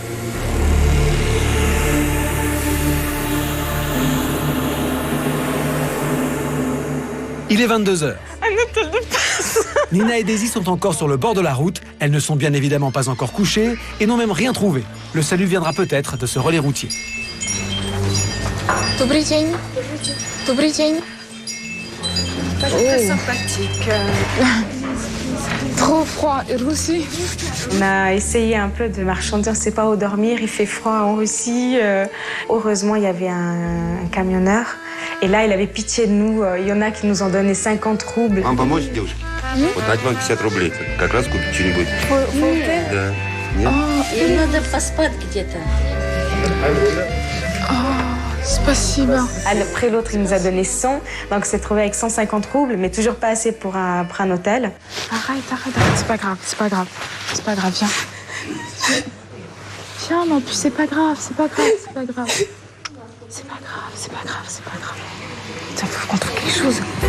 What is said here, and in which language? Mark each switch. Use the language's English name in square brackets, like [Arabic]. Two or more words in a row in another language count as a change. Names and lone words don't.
[French] Il est 22h. Nina et Daisy sont encore sur le bord de la route. Elles ne sont bien évidemment pas encore couchées et n'ont même rien trouvé. Le salut viendra peut-être de ce relais routier. [Russian] Добрый день. Добрый день. [French] Très sympathique. Trop froid. Et Russie. On a essayé un peu de marchander, on ne sait pas où dormir, il fait froid en Russie. Heureusement, il y avait un camionneur. Et là, il avait pitié de nous. Il y en a qui nous ont donné 50 roubles. [Russian] Вам помочь, девушка? Вот дать вам 50 рублей. Как раз купить что-нибудь. Да. Нет? Им надо поспать где-то. Спасибо. [French] Après l'autre, il nous a donné 100. Donc, on s'est trouvé avec 150 roubles, mais toujours pas assez pour un hôtel. Arrête. C'est pas grave. C'est pas grave, viens. Viens, non, puis c'est pas grave. C'est pas grave. Il faut qu'on trouve quelque chose.